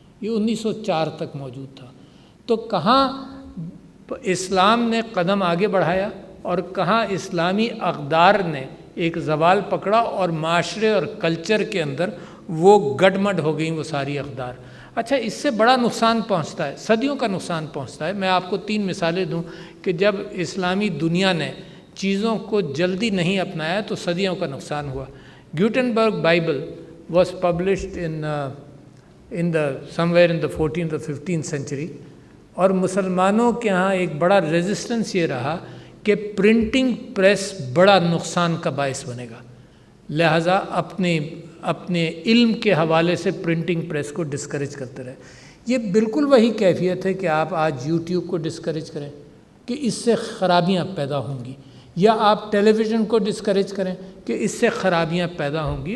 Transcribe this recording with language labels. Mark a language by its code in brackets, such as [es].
[ur] یہ 1904 تک موجود تھا. تو کہاں اسلام نے قدم آگے بڑھایا اور کہاں اسلامی اقدار نے ایک زوال پکڑا اور معاشرے اور کلچر کے اندر وہ گڈمڈ ہو گئیں وہ ساری اقدار. اچھا، اس سے بڑا نقصان پہنچتا ہے، صدیوں کا نقصان پہنچتا ہے. میں آپ کو 3 مثالیں دوں کہ جب اسلامی دنیا نے چیزوں کو جلدی نہیں اپنایا تو صدیوں کا نقصان ہوا. [en] Gutenberg Bible was published in the somewhere in the 14th or 15th century. [ur] اور مسلمانوں کے ہاں ایک بڑا ریزسٹنس یہ رہا کہ پرنٹنگ پریس بڑا نقصان کا باعث بنے گا، لہٰذا اپنے علم کے حوالے سے پرنٹنگ پریس کو ڈسکریج کرتے رہے. یہ بالکل وہی کیفیت ہے کہ آپ آج یوٹیوب کو ڈسکریج کریں کہ اس سے خرابیاں پیدا ہوں گی، یا آپ ٹیلی ویژن کو ڈسکریج کریں کہ اس سے خرابیاں پیدا ہوں گی.